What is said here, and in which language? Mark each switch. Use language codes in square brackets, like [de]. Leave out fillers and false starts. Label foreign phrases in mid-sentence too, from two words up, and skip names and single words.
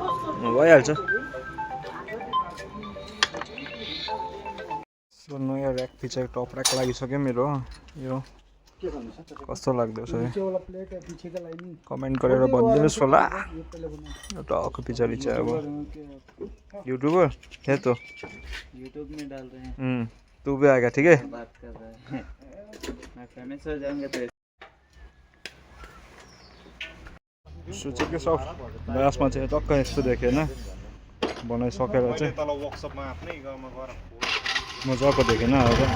[ne] भइहाल्छ सो नयाँ ऱ्याक पछाडि [en] top rack [ne] लागिसक्यो मेरो यो कस्तो लाग्दैछ कमेन्ट गरेर भनिदिनुहोस् होला टक्क पछाडि चाहिँ अब यूट्यूबर [hi] है तो यूट्यूब में डाल रहे हैं तू भी आएगा ठीक है बात कर रहे हैं मैं फेमस हो जाऊंगा तो [ne] सोचेको सब लास्टमा चाहिँ टक्क यस्तो देखेँ होइन बनाइसकेर चाहिँ मजाको देखेन अब